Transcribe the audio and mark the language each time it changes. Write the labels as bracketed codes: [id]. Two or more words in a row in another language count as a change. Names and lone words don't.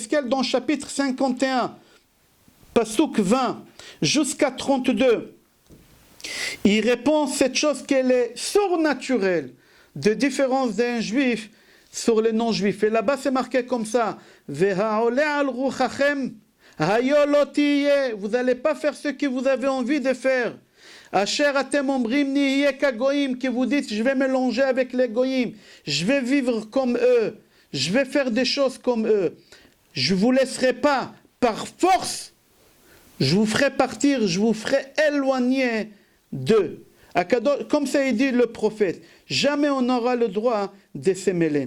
[fr] Alors Yecheskel, dans le chapitre 51, Pasuk 20 jusqu'à 32, il répond cette chose qu'elle est surnaturelle, de différence d'un juif sur les non-juifs. Et là-bas c'est marqué comme ça, [he] והעולה על רוחכם היו לא תהיה, [fr] vous n'allez pas faire ce que vous avez envie de faire. [he] אשר אתם אומרים נהיה כגוים, [fr] que vous dites je vais mélanger avec les goyim, je vais vivre comme eux, je vais faire des choses comme eux. Je ne vous laisserai pas par force, je vous ferai partir, je vous ferai éloigner d'eux. Comme ça dit le prophète, jamais on n'aura le droit de se mêler.